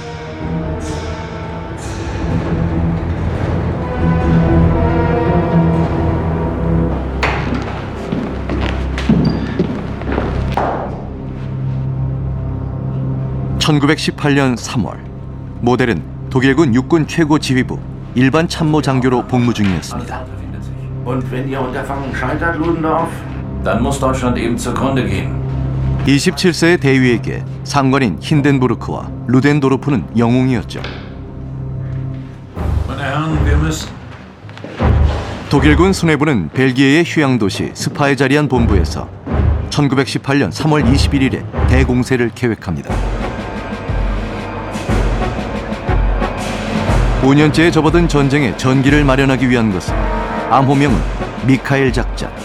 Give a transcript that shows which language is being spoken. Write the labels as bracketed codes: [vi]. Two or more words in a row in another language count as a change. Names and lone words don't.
[ko] (1918년 3월) 모델은 독일군 육군 최고 지휘부 일반 참모 장교로 복무 중이었습니다. [de] Und wenn Ihr Unterfangen scheitert, Ludendorff, dann muss Deutschland eben zugrunde gehen. [ko] 27세의 대위에게 상관인 힌덴부르크와 루덴도르프는 영웅이었죠. [de] Meine Herren, wir müssen. [ko] 독일군 수뇌부는 벨기에의 휴양 도시 스파에 자리한 본부에서 1918년 3월 21일에 대공세를 계획합니다. 5년째에 접어든 전쟁에 전기를 마련하기 위한 것은 암호명은 미카엘 작전.